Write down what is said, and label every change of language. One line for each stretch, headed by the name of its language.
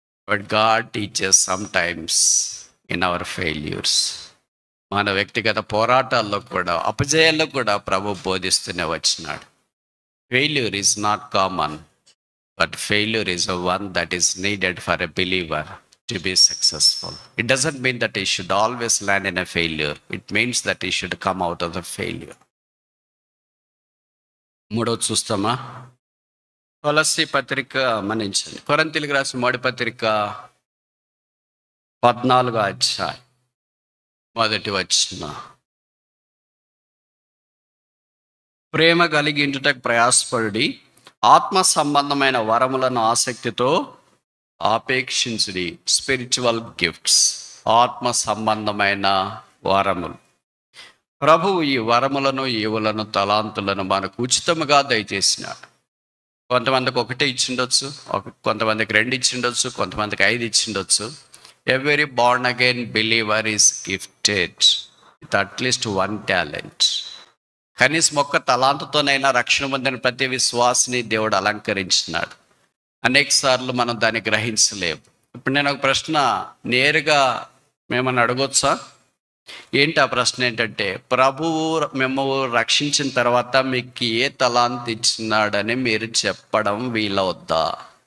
English: But God teachers sometimes in our failures.
Telugu: మన వ్యక్తిగత పోరాటాల్లో కూడా, అపజయాల్లో కూడా ప్రభు బోధిస్తూనే వచ్చినాడు.
English: Failure is not common, but failure is one that is needed for a believer to be successful. It doesn't mean that he should always land in a failure. It means that he should come out of the failure.
Telugu: మూడోది చూస్తామా? కొలస్సీ పత్రిక మన్నించండి, కొరింథీయులకు రాసిన మొదటి పత్రిక 14వ అధ్యాయం 1వ వచనం. ప్రేమ కలిగి ఉండుటకు ప్రయాసపడి ఆత్మ సంబంధమైన వరములను ఆసక్తితో ఆపేక్షించుడి. స్పిరిచువల్ గిఫ్ట్స్, ఆత్మ సంబంధమైన వరములు. ప్రభువు ఈ వరములను, ఈవులను, తలాంతులను మనకు ఉచితముగా దయచేసినాడు. కొంతమందికి 1 ఇచ్చిండొచ్చు, కొంతమందికి 2 ఇచ్చిండొచ్చు, కొంతమందికి 5 ఇచ్చిండొచ్చు.
English: Every born again believer is gifted with at least 1 talent.
Telugu: కనీసం 1 తలాంతుతోనైనా రక్షణ పొందిన ప్రతి విశ్వాసిని దేవుడు అలంకరించినాడు. అనేక సార్లు మనం దాన్ని గ్రహించలేము. ఇప్పుడు నేను ఒక ప్రశ్న నేరుగా మేమని అడగొచ్చా? ఏంటి ఆ ప్రశ్న? ఏంటంటే, ప్రభువు మేము రక్షించిన తర్వాత మీకు ఏ తలాంత్ ఇచ్చినాడని మీరు చెప్పడం వీలవుద్దా?